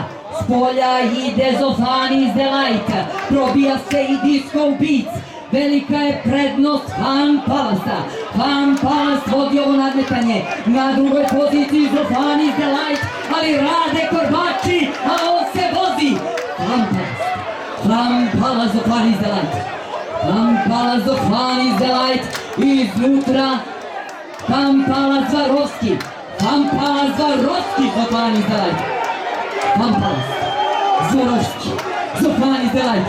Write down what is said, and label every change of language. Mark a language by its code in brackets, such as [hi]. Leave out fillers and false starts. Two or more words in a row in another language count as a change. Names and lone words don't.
[sr] S polja ide Zofanis Delight, probija se i Disco Beats. Velika je prednost Fan Palasta. Fan Palast vodi ovo nadmetanje. Na drugoj poziciji Zofanis Delight, ali rade Korbači, a on se vozi. Fan Palast. Fan Palast, Zofanis Delight. Fan Palast, Zofanis Delight. Iznutra Fan Palast, Svarovski. Fan Palast, Svarovski, Zofanis Delight. Fan Palast, Svarovski, Zofanis Delight.